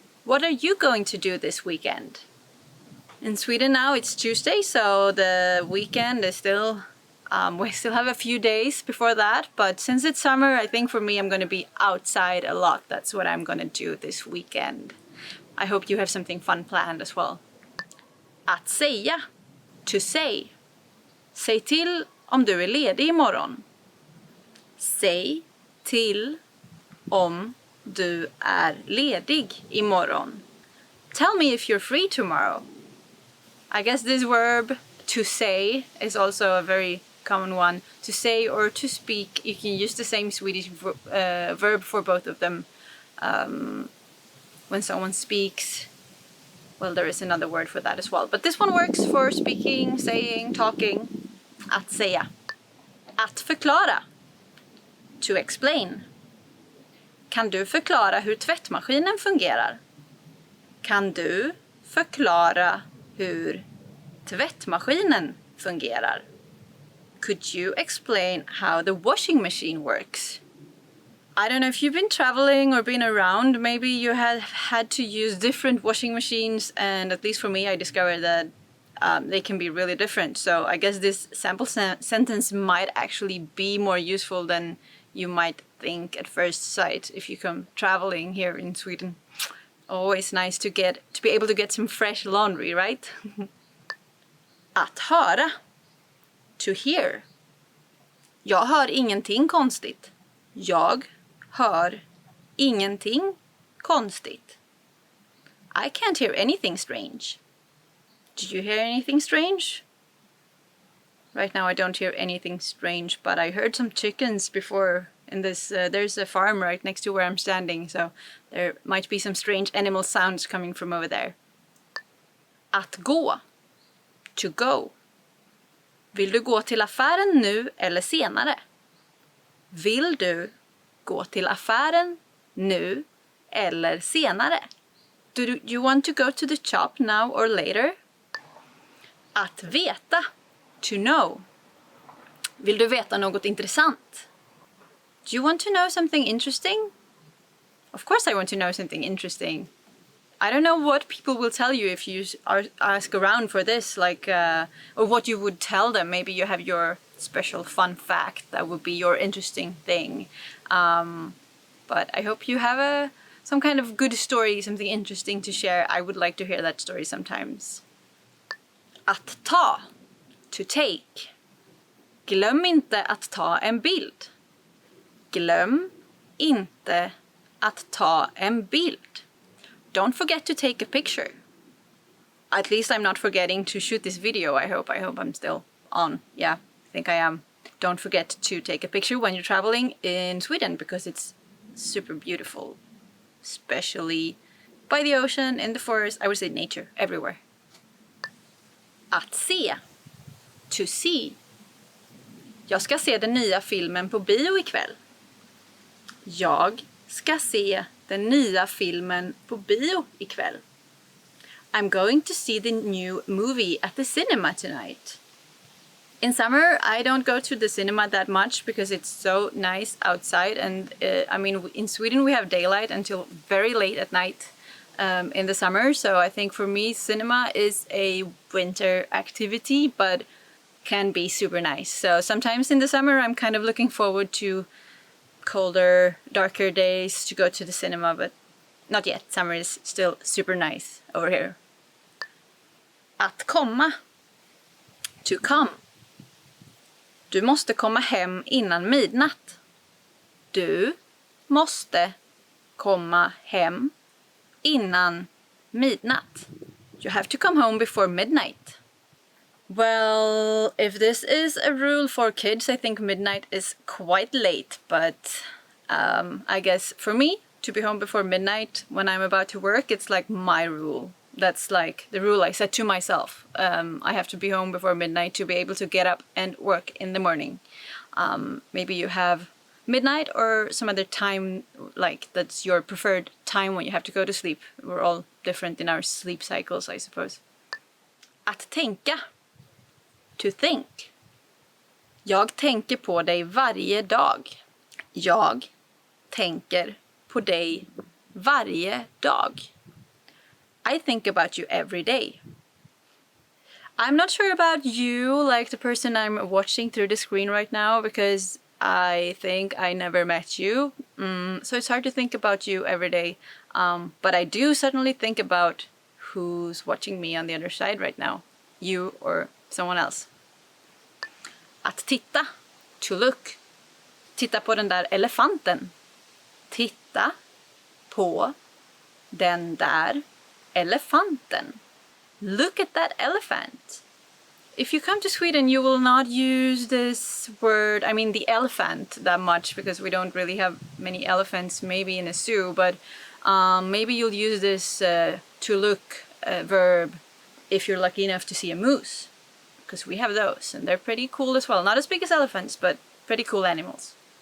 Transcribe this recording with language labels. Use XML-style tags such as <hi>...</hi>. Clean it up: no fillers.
<en>What are you going to do this weekend? In Sweden now it's Tuesday, so the weekend is still... we still have a few days before that, but since it's summer, I think for me I'm going to be outside a lot. That's what I'm going to do this weekend. I hope you have something fun planned as well.</en> <sv>Att säga.</sv> <en>To say.</en> <sv>Säg till om du är ledig imorgon. Säg till om du är ledig imorgon.</sv> <en>Tell me if you're free tomorrow. I guess this verb, to say, is also a very common one. To say or to speak, you can use the same Swedish verb for both of them. When someone speaks, well, there is another word for that as well. But this one works for speaking, saying, talking.</en> <sv>Att säga. Att förklara.</sv> <en>To explain.</en> <sv>Kan du förklara hur tvättmaskinen fungerar? Kan du förklara hur tvättmaskinen fungerar?</sv> <en>Could you explain how the washing machine works? I don't know if you've been traveling or been around, maybe you have had to use different washing machines, and at least for me, I discovered that they can be really different. So I guess this sample sentence might actually be more useful than you might think at first sight if you come traveling here in Sweden. Always nice to be able to get some fresh laundry, right?</en> <sv>Att höra.</sv> <en>To hear.</en> <sv>Jag hör ingenting konstigt. Jag hör ingenting konstigt.</sv> <en>I can't hear anything strange. Did you hear anything strange? Right now I don't hear anything strange, but I heard some chickens before in this. There's a farm right next to where I'm standing, so there might be some strange animal sounds coming from over there.</en> <sv>Att gå.</sv> <en>To go.</en> <sv>Vill du gå till affären nu eller senare? Vill du gå till affären nu eller senare?</sv> <en>Do you want to go to the shop now or later?</en> <sv>Att veta.</sv> <en>To know.</en> <sv>Vill du veta något intressant?</sv> <en>Do you want to know something interesting? Of course I want to know something interesting. I don't know what people will tell you if you ask around for this, like, or what you would tell them. Maybe you have your special fun fact that would be your interesting thing. But I hope you have some kind of good story, something interesting to share. I would like to hear that story sometimes.</en> <sv>Att ta.</sv> <en>To take.</en> <sv>Glöm inte att ta en bild. Glöm inte att ta en bild.</sv> <en>Don't forget to take a picture. At least I'm not forgetting to shoot this video, I hope. I hope I'm still on. Yeah, I think I am. Don't forget to take a picture when you're traveling in Sweden, because it's super beautiful. Especially by the ocean, in the forest, I would say nature, everywhere.</en> <sv>Att se.</sv> <en>To see.</en> <sv>Jag ska se den nya filmen på bio ikväll. Jag ska se den nya filmen på bio ikväll.</sv> <en>I'm going to see the new movie at the cinema tonight. In summer, I don't go to the cinema that much because it's so nice outside. And I mean, in Sweden, we have daylight until very late at night in the summer. So I think for me, cinema is a winter activity, but can be super nice. So sometimes in the summer, I'm kind of looking forward to colder, darker days to go to the cinema, but not yet. Summer is still super nice over here.</en> <sv>Att komma.</sv> <en>To come.</en> <sv>Du måste komma hem innan midnatt. Du måste komma hem innan midnatt.</sv> <en>You have to come home before midnight. Well, if this is a rule for kids, I think midnight is quite late, but I guess for me, to be home before midnight when I'm about to work, it's like my rule. That's like the rule I set to myself. I have to be home before midnight to be able to get up and work in the morning. Maybe you have midnight or some other time, like that's your preferred time when you have to go to sleep. We're all different in our sleep cycles, I suppose.</en> <sv>Att tänka.</sv> <en>To think.</en> <sv>Jag tänker på dig varje dag. Jag tänker på dig varje dag.</sv> <en>I think about you every day. I'm not sure about you, like the person I'm watching through the screen right now, because I think I never met you. So it's hard to think about you every day. But I do suddenly think about who's watching me on the other side right now. You or someone else.</en> <sv>Att titta.</sv> <en>To look.</en> <sv>Titta på den där elefanten. Titta på den där elefanten.</sv> <en>Look at that elephant. If you come to Sweden, you will not use this word, I mean the elephant, that much, because we don't really have many elephants, maybe in a zoo, but maybe you'll use this to look verb if you're lucky enough to see a moose, because we have those, and they're pretty cool as well. Not as big as elephants, but pretty cool animals.</en>